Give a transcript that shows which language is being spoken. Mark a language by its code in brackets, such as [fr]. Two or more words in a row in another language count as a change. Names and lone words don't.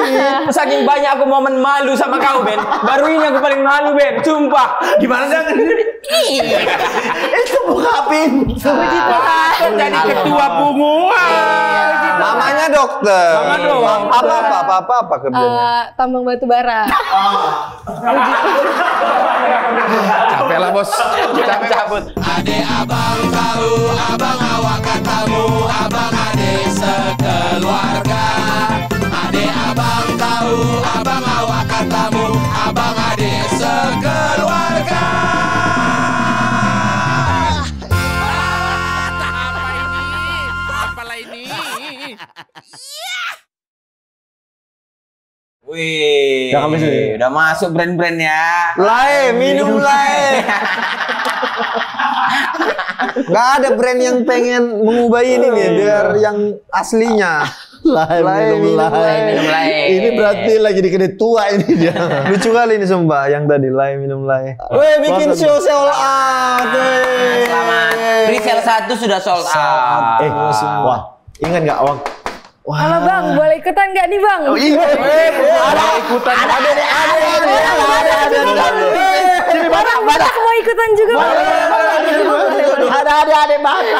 [id] Saking banyak aku momen malu sama kau Ben. Baru ini aku paling malu Ben. Sumpah. Gimana jangan? Itu buka pintu. Jadi ketua punguan. Mamanya dokter. Mama doang. Apa kerjanya? Tambang batu bara. Capek lah bos. Capek cabut. Ade abang tahu, abang awak katamu, abang ade sekeluarga. Ade abang tahu, abang awak katamu, abang ade sekeluarga. Apalah ini? Wih, udah masuk brand-brandnya. Lae, minum lae. Gak ada brand yang pengen mengubah ini nih biar yang aslinya. Minum lae. Ini berarti lagi di kedai tua ini dia. Lucu kali ini sumpah yang tadi lae minum lae. [en] Weh, bikin show sold out. [id] Selamat. Presale 1 sudah [en] sold out. [id] Wah, ingat nggak Wang? Halo Bang, boleh ikutan nggak nih Bang? Ada ikutan. Ada. Sini Batak mau ikutan juga Bang. Ada Batak.